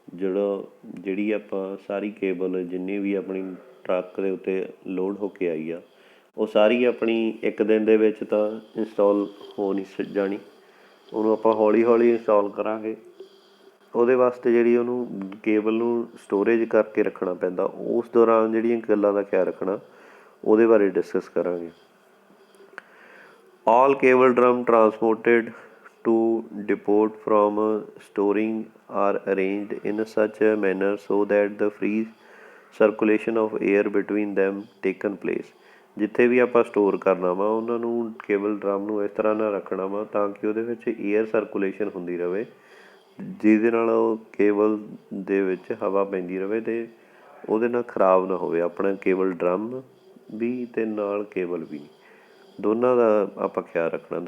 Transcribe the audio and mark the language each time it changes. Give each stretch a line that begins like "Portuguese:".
Punjabi: ਜਿਹੜੀ ਆਪਾਂ ਸਾਰੀ ਕੇਬਲ ਜਿੰਨੀ ਵੀ ਆਪਣੀ ਟਰੱਕ ਦੇ ਉੱਤੇ ਲੋਡ ਹੋ ਕੇ ਆਈ ਆ, ਉਹ ਸਾਰੀ ਆਪਣੀ ਇੱਕ ਦਿਨ ਦੇ ਵਿੱਚ ਤਾਂ ਇੰਸਟਾਲ ਹੋ ਨਹੀਂ ਜਾਣੀ, ਉਹਨੂੰ ਆਪਾਂ ਹੌਲੀ ਹੌਲੀ ਇੰਸਟਾਲ ਕਰਾਂਗੇ। ਉਹਦੇ ਵਾਸਤੇ ਜਿਹੜੀ ਉਹਨੂੰ ਕੇਬਲ ਨੂੰ ਸਟੋਰੇਜ ਕਰਕੇ ਰੱਖਣਾ ਪੈਂਦਾ, ਉਸ ਦੌਰਾਨ ਜਿਹੜੀਆਂ ਗੱਲਾਂ ਦਾ ਖਿਆਲ ਰੱਖਣਾ ਉਹਦੇ ਬਾਰੇ ਡਿਸਕਸ ਕਰਾਂਗੇ।
English: All cable drum transported to depot from storing are arranged in such a manner so that the free circulation of air between them taken place।
Punjabi: ਜਿੱਥੇ ਵੀ ਆਪਾਂ ਸਟੋਰ ਕਰਨਾ ਵਾ ਉਹਨਾਂ ਨੂੰ ਕੇਬਲ ਡਰਮ ਨੂੰ ਇਸ ਤਰ੍ਹਾਂ ਨਾਲ ਰੱਖਣਾ ਵਾ ਤਾਂ ਕਿ ਉਹਦੇ ਵਿੱਚ ਏਅਰ ਸਰਕੂਲੇਸ਼ਨ ਹੁੰਦੀ ਰਹੇ, ਜਿਹਦੇ ਨਾਲ ਉਹ ਕੇਬਲ ਦੇ ਵਿੱਚ ਹਵਾ ਪੈਂਦੀ ਰਹੇ ਅਤੇ ਉਹਦੇ ਨਾਲ ਖ਼ਰਾਬ ਨਾ ਹੋਵੇ ਆਪਣਾ ਕੇਬਲ ਡਰਮ ਵੀ ਅਤੇ ਨਾਲ ਕੇਬਲ ਵੀ, ਦੋਨਾਂ ਦਾ ਆਪਾਂ ਖਿਆਲ ਰੱਖਣਾ।